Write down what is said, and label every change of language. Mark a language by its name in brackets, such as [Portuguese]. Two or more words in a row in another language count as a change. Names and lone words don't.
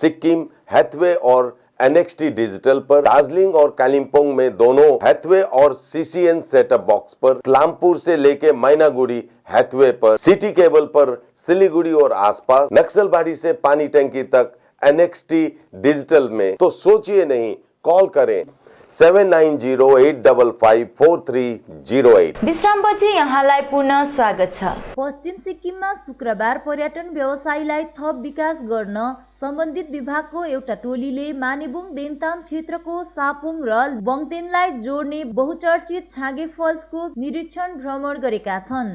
[Hindi] सिक्किम, हैथवे और NXT डिजिटल पर, दार्जिलिंग और कालिम्पोंग में दोनों हैथवे और CCN [English] set-up box [Hindi] पर, क्लामपुर से लेके मैनागुड़ी हैथवे पर, सिटी केबल पर सिलीगुड़ी और आसपास, नक्सलबाड़ी से पानी टंकी तक NXT डिजिटल में। तो सोचिए नहीं, कॉल करें 7908554308। [Nepali] विश्रामपछि यहाँलाई पुनः स्वागत छ। पश्चिम सिक्किममा शुक्रबार पर्यटन व्यवसायलाई थप विकास गर्न सम्बन्धित विभागको एउटा टोलीले मानेबुङ देन्ताम क्षेत्रको सापुङ र बङतेनलाई जोड्ने बहुचर्चित छाँगे फल्सको निरीक्षण भ्रमण गरेका छन्।